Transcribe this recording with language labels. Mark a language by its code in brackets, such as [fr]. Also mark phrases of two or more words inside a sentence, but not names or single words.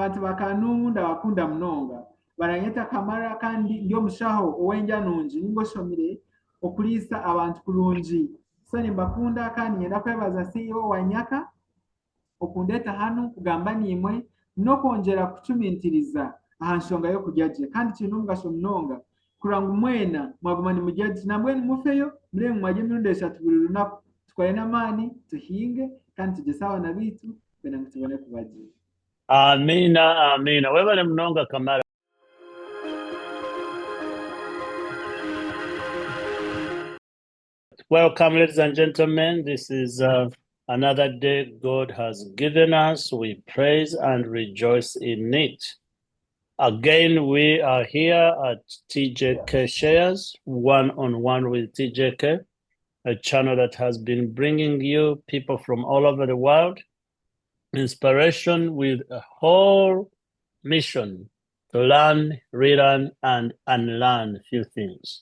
[nyn] abantu bakanunda bakunda munonga baranyeta Kamara kandi ndio mushaho owenja nungi ningosomire okulisa abantu kulungi so nimbakunda kandi nyenda kwebaza CEO wa Nyaka okundeta hano kugamba nimwe no kongera kucumintiriza aha nsonga yo kujyaje kandi kintu mugasho munonga kuranga umwena mwagumana mujyaje nambwe mufeyo mure mwaje mirundo 3 buri runaku twaye namani tuhinge kandi tugesawa na bitu bena mutubone kubagira. [sw] Amina, amina. Wewe ni mnonga Kamara. [en] Welcome, ladies and gentlemen. This is another day God has given us. We praise and rejoice in it. Again, we are here at TJK Shares, one-on-one with TJK, a channel that has been bringing you people from all over the world, inspiration with a whole mission to learn, relearn, and unlearn a few things.